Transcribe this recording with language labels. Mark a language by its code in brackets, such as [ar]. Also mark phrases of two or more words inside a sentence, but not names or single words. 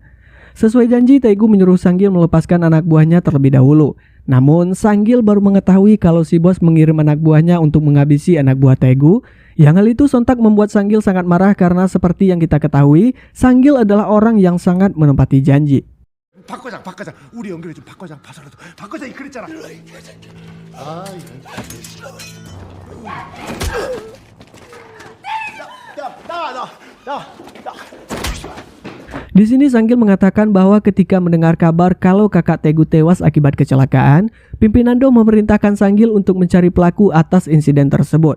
[id] Sesuai janji, Taegu menyuruh Sang-gil melepaskan anak buahnya terlebih dahulu. Namun, Sang-gil baru mengetahui kalau si bos mengirim anak buahnya untuk menghabisi anak buah Taegu. Yang hal itu sontak membuat Sang-gil sangat marah karena seperti yang kita ketahui, Sang-gil adalah orang yang sangat menepati janji. [ko] 박 과장, 우리 연결해 좀 박 과장 봐서라도 박 과장이 그랬잖아. [id] Di sini Sang-gil mengatakan bahwa ketika mendengar kabar kalau kakak Taegu tewas akibat kecelakaan, pimpinan Do memerintahkan Sang-gil untuk mencari pelaku atas insiden tersebut.